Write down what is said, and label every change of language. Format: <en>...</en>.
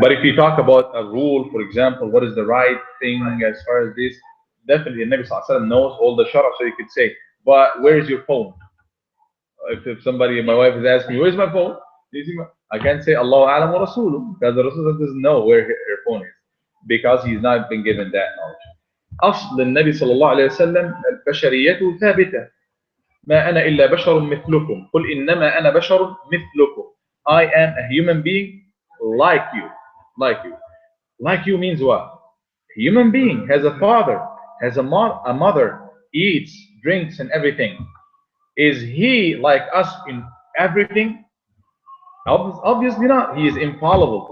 <en>But if you talk about a rule, for example, what is the right thing as far as this, definitely the Nabi sallallahu alaihi wasallam knows all the shara, so you could say, but where is your phone? If somebody, my wife is asking me, where's my phone? I can't say Allahu A'lam wa Rasuluh because the Rasul doesn't know where her phone is because he's not been given that knowledge.</en> <ar>أصل النبي صلى الله عليه وسلم بشريته ثابتة. ما أنا إلا بشر مثلكم قل إنما أنا بشر مثلكم.</ar> <en>I am a human being like you. Like you. Like you means what? A human being has a father, has a mother, eats, drinks, and everything. Is he like us in everything? Obviously not. He is infallible.</en>